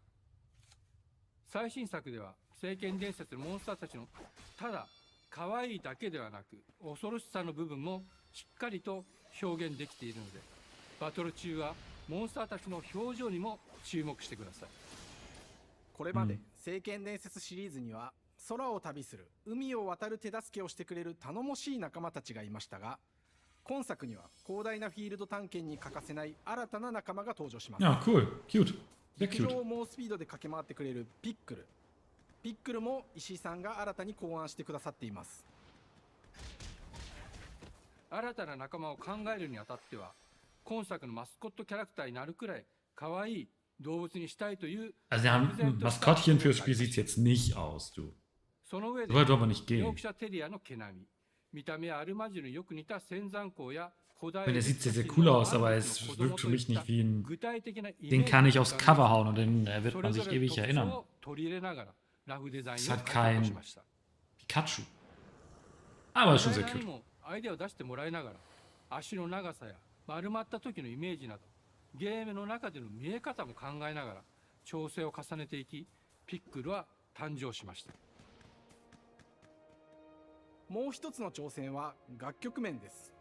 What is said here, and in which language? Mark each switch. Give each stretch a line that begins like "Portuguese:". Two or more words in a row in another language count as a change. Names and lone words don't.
Japanese: 最新作では聖剣伝説のモンスターたちのただ可愛いだけではなく恐ろしさの部分もしっかりと表現できているので、バトル中はモンスターたちの表情にも注目してください。これまで聖剣伝説シリーズには空を旅する海を渡る手助けをしてくれる頼もしい仲間たちがいましたが、今作には広大なフィールド探検に欠かせない新たな仲間が登場します。
German: Ja, cool. Cute. Sehr
Japanese: 陸
German: cute.
Japanese: 上を猛スピードで駆け回ってくれるピックル。ピックルも石井さんが新たに考案してくださっています。新たな仲間を考えるにあたっては、今作のマスコットキャラクターになるくらい可愛い動物にしたいという
German: Also sie haben ein Maskottchen fürs Spiel sieht jetzt nicht aus, du.
Japanese: その上で
German: So weit wollen wir nicht
Japanese: ヨー
German: gehen.
Japanese: クシャテリアの毛並み、見た目はアルマジルによく似た仙山港や古
German: Ich
Japanese: 代
German: meine, der sieht sehr, sehr cool aus, aber es wirkt für mich nicht wie ein... Den kann ich aufs Cover hauen und den wird man sich ewig erinnern.
Japanese: 取り入れながらラフデザイン
German: Es
Japanese: を
German: hat
Japanese: 開拓し
German: kein
Japanese: ました。
German: Pikachu. Aber ist schon sehr
Japanese: デザイナー
German: cute.
Japanese: にもアイデアを出してもらいながら、足の長さや丸まった時のイメージなど、ゲームの中での見え方も考えながら調整を重ねていき、ピックルは誕生しました。もう一つの挑戦は楽曲面です。